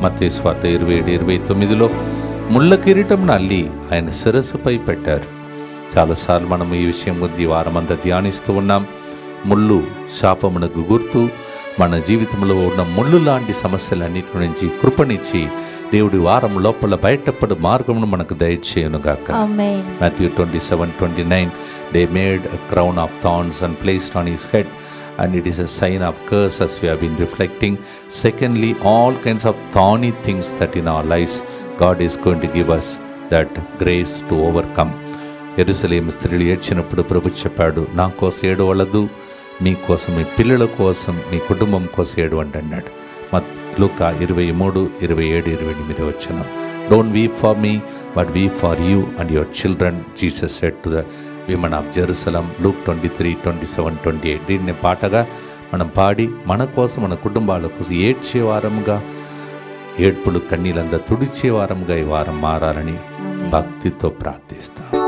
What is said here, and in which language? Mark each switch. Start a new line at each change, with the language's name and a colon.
Telugu: మత్తయి సువార్త 27:29 ముళ్ళ కిరీటంను అల్లి ఆయన శిరస్సుపై పెట్టారు. చాలాసార్లు మనం ఈ విషయం గురించి వారమంతా ధ్యానిస్తూ ఉన్నాం. ముళ్ళు శాపమునకు గుర్తు. మన జీవితంలో ఉన్న ముళ్ళు లాంటి సమస్యలన్నిటి నుంచి కృపనిచ్చి దేవుడి వారం లోపల బయటపడు మార్గమును మనకు దయచేయునుగాక. ఆమేన్.
English: Matthew 27:29 they made a crown of thorns and placed on his head, and it is a sign of curse, as we have been reflecting. Secondly, all kinds of thorny things that in our lives God is going to give us that grace to overcome.
Telugu: యెరూషలేము స్త్రీలు ఏడ్చినప్పుడు ప్రభు చెప్పాడు, నా కోసం ఏడవలదు, మీ కోసం, మీ పిల్లల కోసం, మీ కుటుంబం కోసం ఏడవండి అన్నాడు.
English: లూకా 23:27-28 Don't weep for me, but weep for you and your children, Jesus said to the women of Jerusalem.
Telugu: Luke 23:27-28 దీన్ని పాటగా మనం పాడి మన కోసం, మన కుటుంబాల కోసం ఏడ్చే వారముగా, ఏడ్పులు కన్నీలంతా తుడిచే వారముగా ఈ వారం మారాలని భక్తితో ప్రార్థిస్తాం.